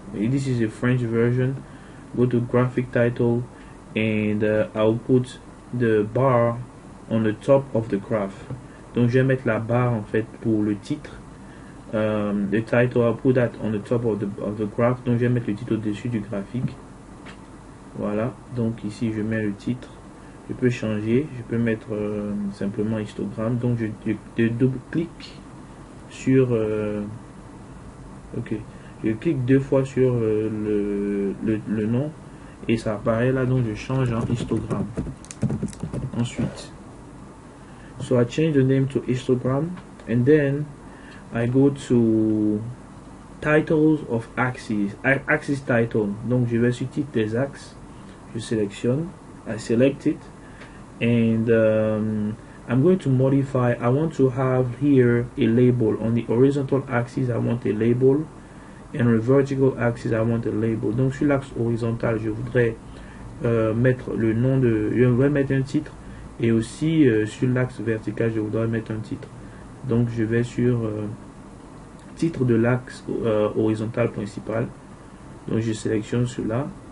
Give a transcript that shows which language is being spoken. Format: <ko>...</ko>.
<en>This is a French version. Go to graphic title and I'll put the bar on the top of the graph.</en> <fr>Donc je vais mettre la barre en fait pour le titre.</fr> <en>The title, I'll put that on the top of the graph.</en> <fr>Donc je vais mettre le titre au-dessus du graphique. Voilà, donc ici je mets le titre. Je peux changer, je peux mettre simplement histogramme. Donc je double-clique sur ok, je clique deux fois sur le nom et ça apparaît là, donc je change en histogramme. Ensuite,</fr> <en>so I change the name to histogram and then I go to titles of axes, axis title.</en> <fr>Donc je vais sur titre des axes, je sélectionne,</fr> <en>I select it, and I'm going to modify. I want to have here a label on the horizontal axis. I want a label, and on the vertical axis I want a label.</en> <fr>Donc sur l'axe horizontal je voudrais mettre le nom de, je voudrais mettre un titre, et aussi sur l'axe vertical je voudrais mettre un titre. Donc je vais sur titre de l'axe horizontal principal, donc je sélectionne cela.</fr>